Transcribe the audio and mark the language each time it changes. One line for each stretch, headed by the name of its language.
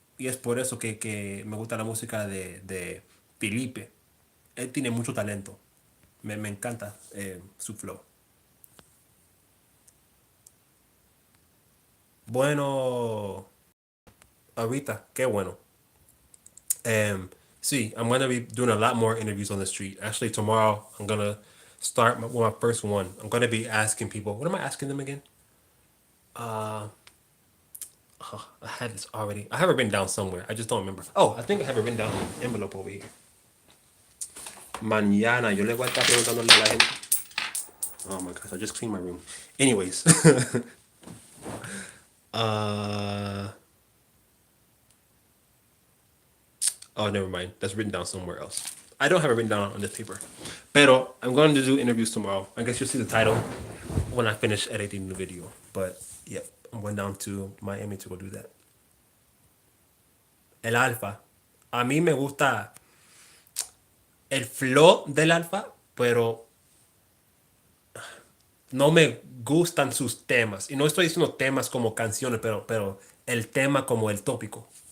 Spanish: Y es por eso que me gusta la música de Felipe. Él tiene mucho talento. Me encanta su flow. Bueno, ahorita, qué bueno.
English: Um, see, I'm gonna be doing a lot more interviews on the street. Actually, tomorrow I'm gonna start my first one. I'm gonna be asking people. What am I asking them again? I had this already. I have it written down somewhere. I just don't remember. Oh, I think I have it written down in an envelope over here.
Spanish: Mañana, yo le voy a estar preguntando a la gente.
English: Oh my gosh, I just cleaned my room. Anyways, uh, oh, never mind. That's written down somewhere else. I don't have it written down on this paper. Pero I'm going to do interviews tomorrow. I guess you'll see the title when I finish editing the video. But yeah, I'm going down to Miami to go do that.
Spanish: El alfa. A mí me gusta el flow del alfa, pero no me gustan sus temas. Y no estoy diciendo temas como canciones, pero el tema como el tópico.